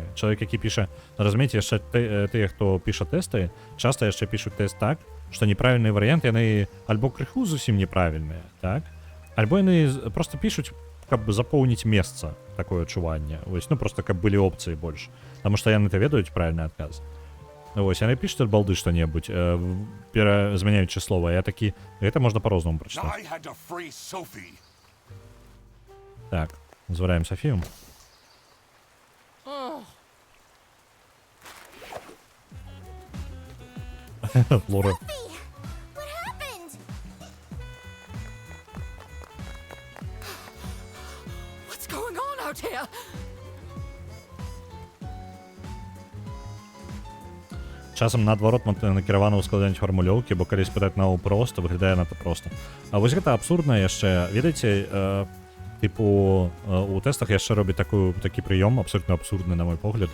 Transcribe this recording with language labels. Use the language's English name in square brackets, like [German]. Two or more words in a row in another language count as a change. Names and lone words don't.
[Belarusian] Чалавек, які піша, разумееце, яшчэ тыя, хто піша тэсты, часта яшчэ пішуць тэст так, што неправільныя варыянты, яны альбо крыху зусім неправільныя, так? Альбо яны просто пішуць, каб запоўніць месца, такое адчуванне. Вось, ну просто каб былі опцыі больш. Таму што яны-то ведаюць правільны адказ. Вось, яны пішуць ад балды што-небудзь, змяняючы слова. Я такі, гэта можна па-рознаму прачытаць. [English] I had to free Sophie. [Belarusian] Так, звараем Софію. Лора. [English] What happened? What's going on out here? [Belarusian] Часам наадварот накіравана ўскладаць фармулёўкі, бо калі спытаць наогул проста, выглядае надта проста. А вось гэта абсурдна яшчэ. Ведаеце, типу, у тэстах яшчэ робіць такі прыём, абсолютна абсурдны, на мой погляд.